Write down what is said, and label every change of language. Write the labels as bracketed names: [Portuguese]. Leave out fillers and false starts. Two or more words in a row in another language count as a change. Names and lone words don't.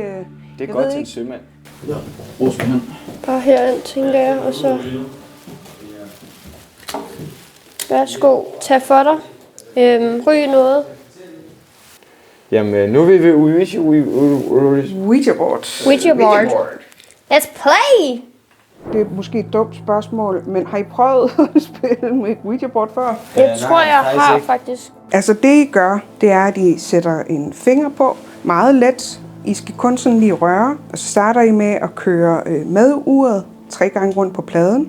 [Danish] Det er godt til en sømand. Ja, Rosenmand. Bare herind, tænker jeg, og så... Værsgo, tag for dig. Ryg noget. Jamen, nu vil vi Ouija board. [English] Ouija board. Let's play! [Danish] Det er måske et dumt spørgsmål, men har I prøvet at spille med et Ouija board før? Jeg tror, jeg har faktisk. Altså det I gør, det er, at I sætter en finger på, meget let. I skal kun sådan lige røre, og så starter I med at køre med uret 3 gange rundt på pladen.